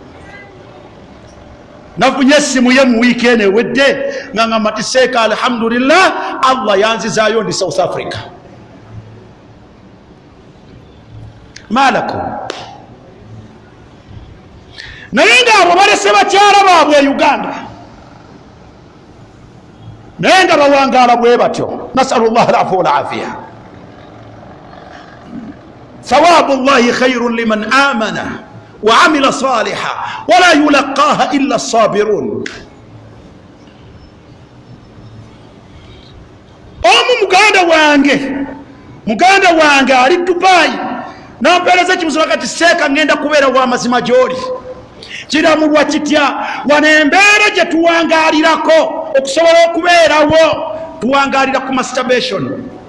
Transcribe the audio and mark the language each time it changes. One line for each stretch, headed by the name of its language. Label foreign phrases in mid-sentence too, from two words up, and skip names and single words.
Ganda: Nafunye essimu ye mu wiiki eno ewedde nga ŋŋamba ti seeka alhamdulillah Allah yanzizaayo ndi South Africa. Malakum naye ngaabo balese bakyala baabwe e Uganda naye nga bawangaala bwe batyo.
Arabic: نسأل الله العفو والعافية. ثواب الله خير لمن آمن وعمل صالحا ولا يلقاها إلا الصابرون.
Ganda: Omu muganda wange ali Dubai nampeereza kibuzo kati seeka ngenda kubeera wa mazima gy'oli kiramulwa kitya wano embeera gye tuwangaalirako okusobola okubeerawo tuwangaalira ku masturbation.